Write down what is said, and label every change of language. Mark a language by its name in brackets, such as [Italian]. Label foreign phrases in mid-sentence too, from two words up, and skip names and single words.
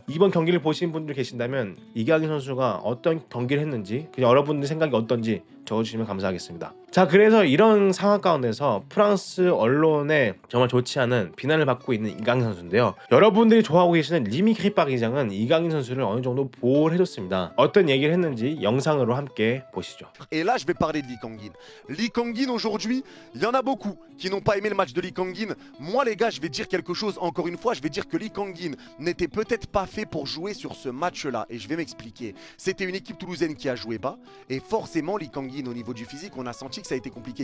[Korean] 이번 경기를 보신 분들 계신다면 이강인 선수가 어떤 경기를 했는지 그냥 여러분들 생각이 어떤지 적어주시면 감사하겠습니다. 자, 그래서 이런 상황 가운데서 프랑스 언론에 정말 좋지 않은 비난을 받고 있는 이강인 선수인데요. 여러분들이 좋아하고 계시는 리미 크리파 기장은 이강인 선수를 어느 정도 보호를 해줬습니다. 어떤 얘기를 했는지 영상으로 함께 보시죠. [French] Et là, je vais parler de Lee Kang-in. Lee Kang-in, aujourd'hui, il y en a beaucoup qui n'ont pas aimé le match de Lee Kang-in. Moi, les gars, je vais dire quelque chose. Encore une fois, je vais dire que Lee Kang-in n'était peut-être pas fait pour jouer sur ce match-là. Et je vais m'expliquer. C'était une équipe toulousaine qui a joué bas. Et forcément, Lee Kang-in Kangin au niveau du physique, on a senti que ça a été compliqué.